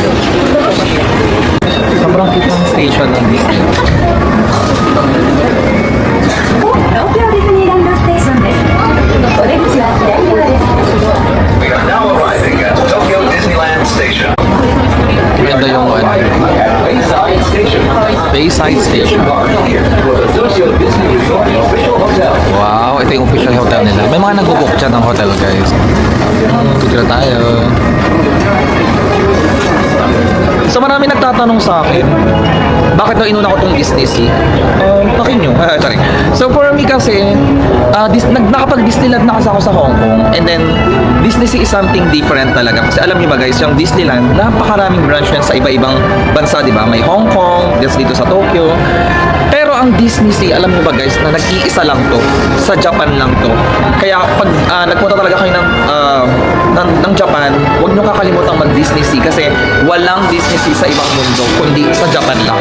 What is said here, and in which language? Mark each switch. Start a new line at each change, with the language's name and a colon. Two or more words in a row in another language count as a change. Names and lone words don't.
Filipino: Sobrang kit ng station ng Disney.
Japanese: Tokyo Disneyland Station です。お出口は左側です。
English: We are now arriving at Tokyo Disneyland Station.
Filipino: Ganda yung Bayside Station. Bayside Station. Wow, ito yung official hotel nila. May mga nag-book dyan ng hotel guys. Dito na tayo. So marami nagtatanong sa akin, bakit daw inuna ko tong Disney Sea? Pakin nyo. Sorry.
English: So for me
Filipino: kasi, nakapag-Disneyland na kasi ako sa Hong Kong.
English: And then, Disney Sea is something different talaga.
Filipino: Kasi alam niyo ba guys, yung Disneyland, napakaraming branch yan sa iba-ibang bansa, di ba? May Hong Kong, dito sa Tokyo. Pero ang Disney Sea, alam niyo ba guys, na nag-iisa lang to. Sa Japan lang to. Kaya pag nagpunta talaga kayo ng Japan, huwag niyo kakalimutang mag-Disney Sea kasi walang Disney Sea sa ibang mundo, kundi sa Japan lang.